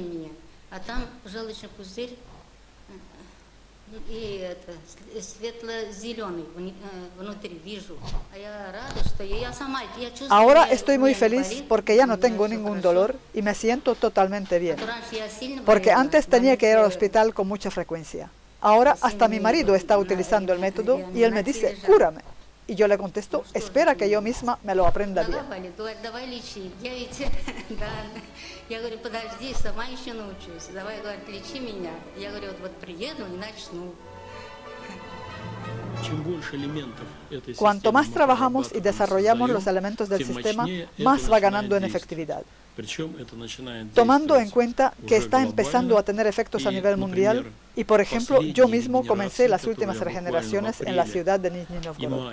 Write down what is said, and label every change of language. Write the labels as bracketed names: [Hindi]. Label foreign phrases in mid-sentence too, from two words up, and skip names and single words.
[Spanish] Ahora estoy muy feliz porque ya no tengo ningún dolor y me siento totalmente bien. Porque antes tenía que ir al hospital con mucha frecuencia. Ahora hasta mi marido está utilizando el método y él me dice, cúrame. Y yo le contesto, espera que yo misma me lo aprenda bien. [Russian] Я говорю, подожди, сама еще научусь. Давай, говорит, лечи меня. Я говорю, вот приеду и начну. [Spanish] Cuanto más trabajamos y desarrollamos los elementos del sistema, más va ganando en efectividad. Tomando en cuenta que está empezando a tener efectos a nivel mundial, y por ejemplo, yo mismo comencé las últimas regeneraciones en la ciudad de Nizhny Novgorod.